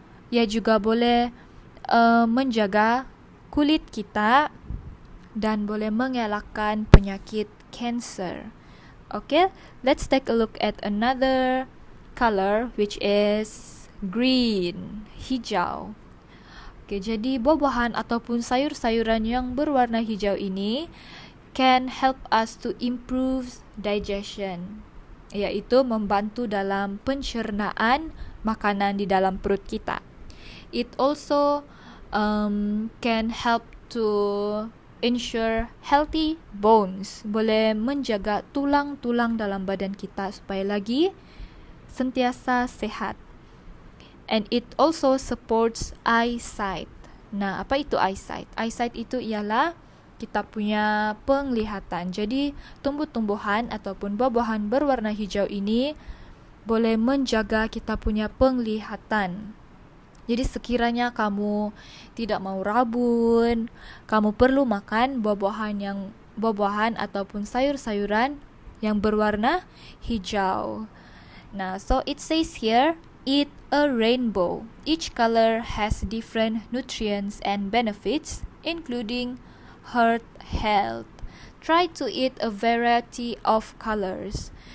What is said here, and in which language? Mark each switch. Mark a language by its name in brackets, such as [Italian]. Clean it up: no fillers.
[Malay] Ia juga boleh menjaga kulit kita dan boleh mengelakkan penyakit kanser. [English] Okay, let's take a look at another color, which is green, hijau. [Malay] Okay, jadi buah-buahan ataupun sayur-sayuran yang berwarna hijau ini [English] can help us to improve digestion, [Malay] yaitu membantu dalam pencernaan makanan di dalam perut kita. [English] It also can help to ensure healthy bones, [Malay] boleh menjaga tulang-tulang dalam badan kita supaya lagi sentiasa sehat. [English] And it also supports eyesight. [Malay] Nah, apa itu eyesight? Eyesight itu ialah kita punya penglihatan. Jadi, tumbuh-tumbuhan ataupun buah-buahan berwarna hijau ini boleh menjaga kita punya penglihatan. Jadi, sekiranya kamu tidak mau rabun, kamu perlu makan buah-buahan ataupun sayur-sayuran yang berwarna hijau. [English] Nah, so it says here, eat a rainbow. Each color has different nutrients and benefits, including heart health. Try to eat a variety of colors.